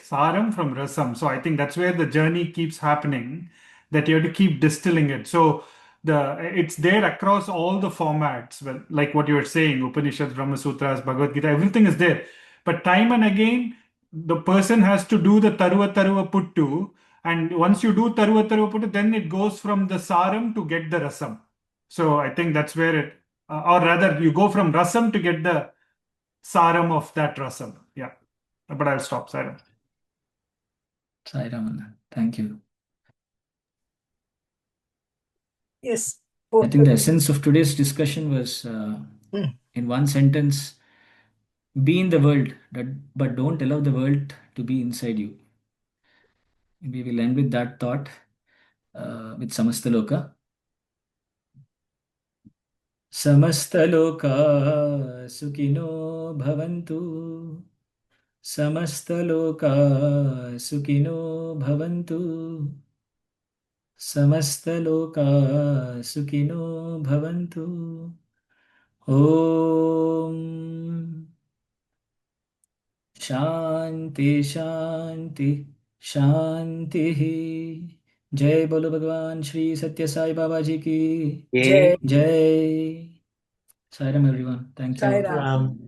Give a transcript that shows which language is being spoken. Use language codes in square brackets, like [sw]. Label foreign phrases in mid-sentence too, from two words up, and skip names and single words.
[en] Saram from rasam. So I think that's where the journey keeps happening, that you have to keep distilling it. So it's there across all the formats, well, like what you were saying, Upanishads, Brahma Sutras, Bhagavad Gita, everything is there. But time and again, the person has to do the [ta] taruva taruva puttu, [en] and once you do [ta] taruva taruva puttu, [en] then it goes from the saram to get the rasam. So I think that's where it, or rather, you go from rasam to get the saram of that rasam. Yeah, but I'll stop, Saram. Sairam, thank you. Yes. I think the essence of today's discussion was, in one sentence, be in the world, but don't allow the world to be inside you. We will end with that thought, with Samastaloka. [sa] Samastaloka sukino bhavantu. Samastaloka sukino bhavantu. Samastaloka sukino bhavantu. Om Shanti Shanti Shanti. [hi] Jai Bolo Bhagavan Shri Sathya Sai Baba Ji ki [en] Yeah. [hi] Jai. [en] Sairam everyone. Thank you. Sairam. Um,